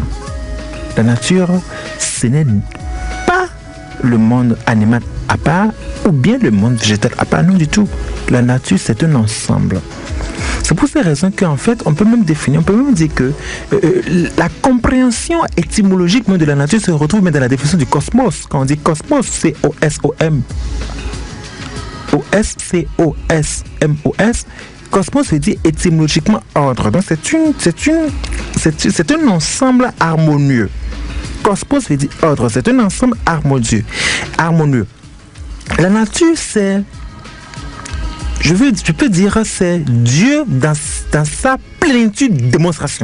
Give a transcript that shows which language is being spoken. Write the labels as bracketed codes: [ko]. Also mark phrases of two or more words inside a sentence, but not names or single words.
[fr] La nature, ce n'est pas le monde animal à part ou bien le monde végétal à part. Non du tout. La nature, c'est un ensemble. C'est pour ces raisons qu'en fait, on peut même définir, on peut même dire que la compréhension étymologique de la nature se retrouve même dans la définition du cosmos. Quand on dit cosmos, c'est O-S-O-M. O-S-C-O-S-M-O-S. Cosmos veut dire étymologiquement ordre. Donc c'est un ensemble harmonieux. Cosmos veut dire ordre. C'est un ensemble harmonieux. La nature, c'est, je peux dire, c'est Dieu dans sa plénitude de démonstration.